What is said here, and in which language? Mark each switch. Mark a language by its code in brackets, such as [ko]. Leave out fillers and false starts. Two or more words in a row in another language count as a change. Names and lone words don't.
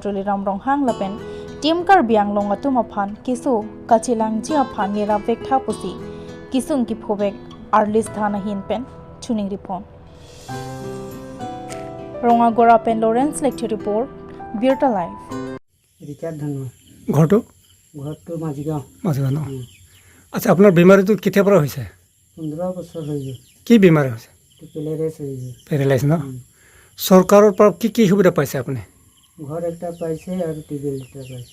[mjw] Tuliram Ronghang lapen Tim Karbi Anglong Atumaphan Kisu Kachilang Jiaphan Nira Vekta Pusi Kisung ki phobek Arlistan ahin pen tuning report Rongagora pen Lawrence lecture report Birta Live [as] ৰিচাৰ্ড ধানোৱা ঘৰটো ঘৰটো মাজিগাঁও মাজগাঁও ন? আচ্ছা, আপোনাৰ বেমাৰীটো কেতিয়াৰ পৰা হৈছে? 15 বছৰ হৈ গ'ল। কি বেমাৰী হৈছে? পেলেৰেছ হৈ গ'ল। পেৰালাইজ ন? চৰকাৰৰ পৰা কি সুবিধা পাইছে আপুনি? ঘৰ এটা পাইছে আৰু টিউবেল এটা পাইছে।